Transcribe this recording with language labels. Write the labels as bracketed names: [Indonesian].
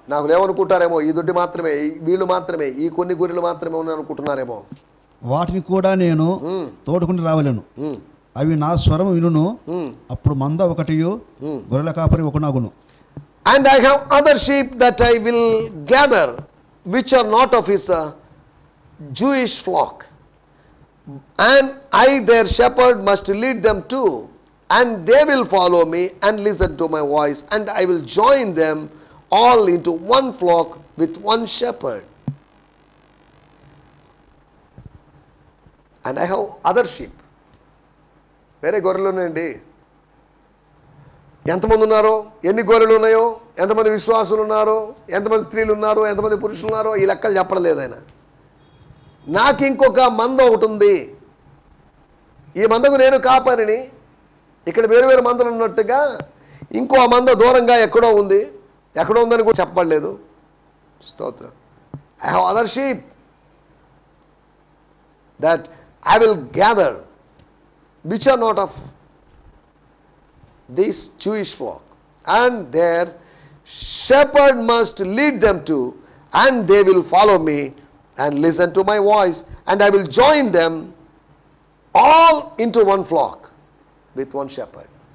[Telugu] నాకు లేవనుకుంటారేమో, ఈ దొడ్డి మాత్రమే, వీళ్ళు మాత్రమే, ఈ కొన్ని గొర్రెలు మాత్రమే ఉన్నాయి అనుకుంటున్నారేమో. వాటిని కూడా నేను తోడుకుని రావలేను, అవి నా స్వరం వినును, అప్పుడు మంద ఒకటియు గొర్రెల కాపరి ఒకనాగును. [English] And I have other sheep that I will gather, which are not of his Jewish flock, and I their shepherd must lead them too, and they will follow me and listen to my voice, and I will join them all into one flock with one shepherd. And I have other sheep. [Telugu] వేరే గొర్రెలు ఉన్నాయండి. ఎంతమంది ఉన్నారో, ఎన్ని గొర్రెలు ఉన్నాయో, ఎంతమంది విశ్వాసులు ఉన్నారో, ఎంతమంది స్త్రీలు ఉన్నారో, ఎంతమంది పురుషులు ఉన్నారో, ఈ లెక్కలు చెప్పడం లేదు ఆయన. నాకు ఇంకొక మంద ఒకటి ఉంది, ఈ మందకు నేను కాపరిని. ఇక్కడ వేరు వేరు మందలు ఉన్నట్టుగా ఇంకో మంద దూరంగా ఎక్కడో ఉంది, ఎక్కడో ఉందని కూడా చెప్పబడలేదు. స్తోత్రం. [English] I have other sheep that I will gather, which are not of this Jewish flock, and their shepherd must lead them to, and they will follow me and listen to my voice, and I will join them all into one flock with one shepherd.